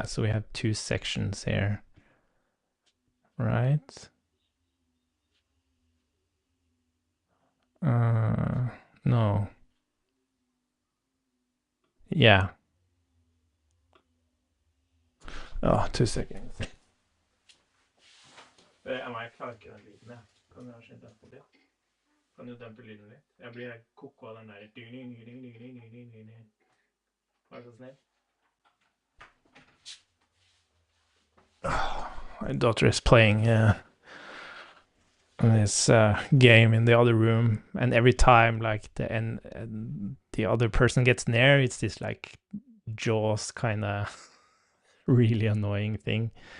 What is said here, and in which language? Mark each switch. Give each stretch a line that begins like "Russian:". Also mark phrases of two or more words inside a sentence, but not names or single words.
English: So we have 2 sections here, right? No. Yeah. Oh, 2 seconds.
Norwegian: Jeg klarer ikke den lyden, jeg. Kan du kanskje dempe det? Kan du dempe lyden litt? Jeg blir koko av den der. Vær så snill.
English: My daughter is playing this game in the other room, and every time like the other person gets near, it's this like Jaws kind of really annoying thing.